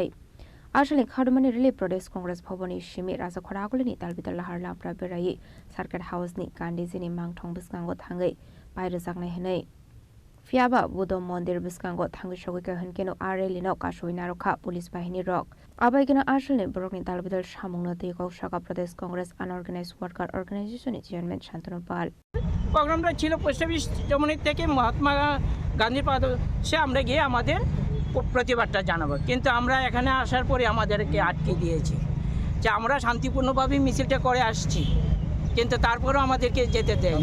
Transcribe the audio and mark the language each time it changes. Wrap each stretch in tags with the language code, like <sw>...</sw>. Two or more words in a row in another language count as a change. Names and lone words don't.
<brx>आसामनि खादुमानि रैली प्रदेश कांग्रेस भवननि सिमी राजाखर आगुलिनि दालबिदाल लाहार लाफ्रा बेरायै सार्किट हाउसनि गान्धीजिनि मांथं बिस्कांगो थाङै बायरो जागनाय हनै फियाबा बुद्ध मंदिर बिस्कांगो थांगै सगैका हनकेनो आरेलिनो कासोय नारखा पुलिस बाहिनी रक आबायकेनो आसामनि बरकनि दालबिदाल सामुंनो दैगौसागा प्रदेश कांग्रेस अनऑर्गेनाइज्ड वर्कर ऑर्गेनाइजेशननि चेयरमैन शान्तनु पाल</brx> <bn>প্রোগ্রামটা ছিল পোস্ট অফিস থেকে মহাত্মা গান্ধীর পাদে আমরা গিয়ে আমাদের প্রতিবাদটা জানাবো কিন্তু আমরা এখানে আসার পরে আমাদেরকে আটকে দিয়েছে যে আমরা শান্তিপূর্ণভাবে মিছিলটা করে আসছি কিন্তু তারপরেও আমাদেরকে যেতে দেয়নি।</bn>